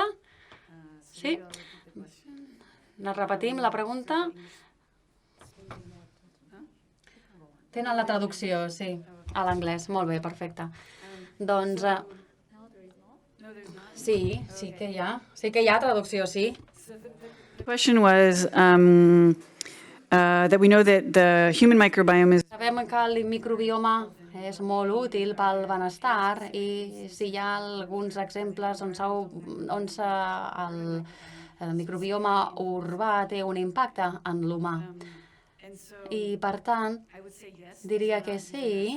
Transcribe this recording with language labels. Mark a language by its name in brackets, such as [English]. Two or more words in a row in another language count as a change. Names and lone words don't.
[Catalan] Sí? La repetim, la pregunta? Tenen la traducció, sí, a l'anglès. Molt bé, perfecte. Doncs, sí que hi ha. Sí que hi ha traducció, sí. [English] The question was that we know that the human microbiome is... [Catalan] Sabem que el microbioma és molt útil pel benestar i si hi ha alguns exemples on el microbioma urbà té un impacte en l'humà. I, per tant, diria que sí.